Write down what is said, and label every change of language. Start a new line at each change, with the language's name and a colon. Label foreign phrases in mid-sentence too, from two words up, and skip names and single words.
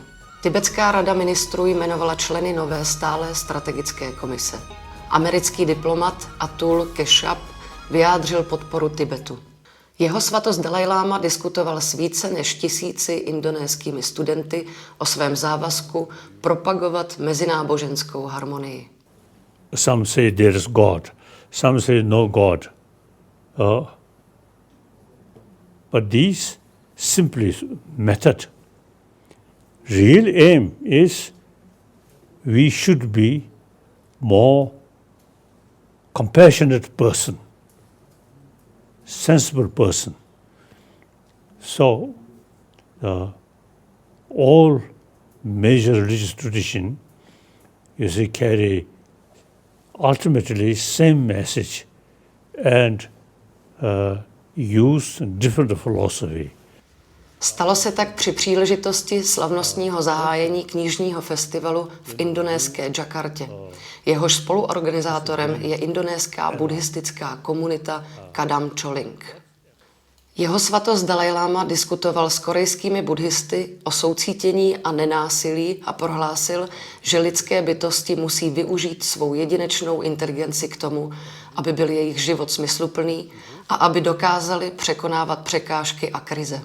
Czech: Tibetská rada ministrů jmenovala členy nové stálé strategické komise. Americký diplomat Atul Keshap vyjádřil podporu Tibetu. Jeho svatost Dalajláma diskutoval s více než 1000 indonéskými studenty o svém závazku propagovat mezináboženskou harmonii.
English: Some say there is God, some say no God. But these simply method. Real aim is we should be more compassionate person, sensible person. So all major religious tradition, you see, carry ultimately same message and use different philosophy.
Czech: Stalo se tak při příležitosti slavnostního zahájení knižního festivalu v indonéské Jakartě. Jehož spoluorganizátorem je indonéská buddhistická komunita Kadam Choling. Jeho svatost Dalajláma diskutoval s korejskými buddhisty o soucítění a nenásilí a prohlásil, že lidské bytosti musí využít svou jedinečnou inteligenci k tomu, aby byl jejich život smysluplný a aby dokázali překonávat překážky a krize.